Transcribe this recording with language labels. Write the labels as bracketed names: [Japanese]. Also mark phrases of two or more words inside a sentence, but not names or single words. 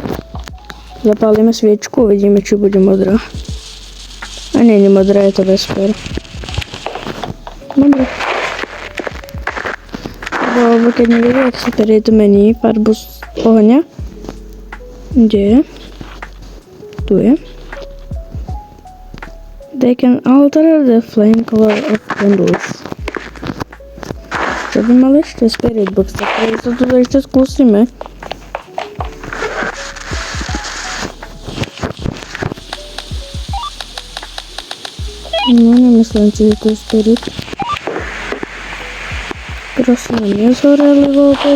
[Slovak] Zapálime sviečku, uvidíme, či bude modrá. A nie je modrá, je to Vesper. Dobre. Lebo keď neviete, ak sa Spirit mení farbu z ohňa. Kde je? Tu je. [English] They can alter the flame color of candles. [Slovak] Čo by mali ešte? [English] Spirit box, [Slovak] tak to tu ešte skúsime. No, nemyslím si, že to je Spirit. Prosím, nezhoreli vôbec.